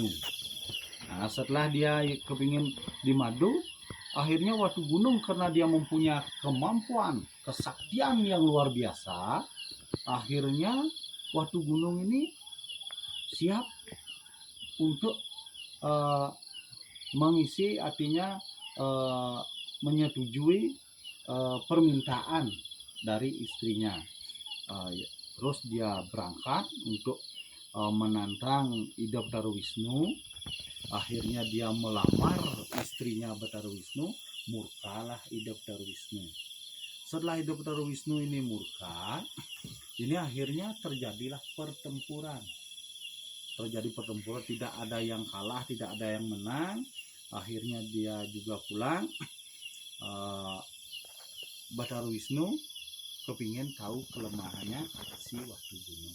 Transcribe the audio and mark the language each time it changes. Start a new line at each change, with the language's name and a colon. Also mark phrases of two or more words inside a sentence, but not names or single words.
Indonesian: Nah, setelah dia kepingin dimadu, akhirnya Watu Gunung karena dia mempunyai kemampuan, kesaktian yang luar biasa, akhirnya Watu Gunung ini siap untuk mengisi, artinya menyetujui permintaan dari istrinya. Terus dia berangkat untuk menantang Ida Bathara Wisnu. Akhirnya dia melamar istrinya Bathara Wisnu, murkalah Ida Bathara Wisnu. Setelah Ida Bathara Wisnu ini murka, ini akhirnya terjadilah pertempuran. Terjadi pertempuran, tidak ada yang kalah, tidak ada yang menang. Akhirnya dia juga pulang. Bathara Wisnu kepingin tahu kelemahannya si Watu Gunung.